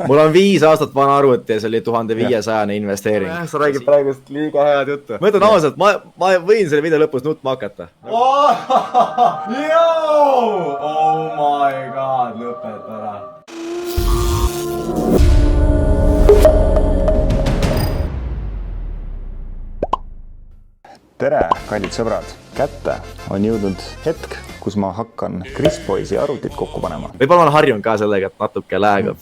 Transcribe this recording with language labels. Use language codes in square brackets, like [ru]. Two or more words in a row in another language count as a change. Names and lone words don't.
[et] Mul on 5 aastat vana arvuti ja see oli 1500 investeering. Sa räägid praegust liiga head juttu. Ma ütlen ausalt, ma võin selle video lõpus nutma hakata. [en] Oh my god, [et] lõpeta ära. Tere, kallid sõbrad! Kätte on jõudnud hetk, kus ma hakkan Chris Boysi arvutit kokku panema. Võib-olla ma harjun ka sellega, et natuke läägab.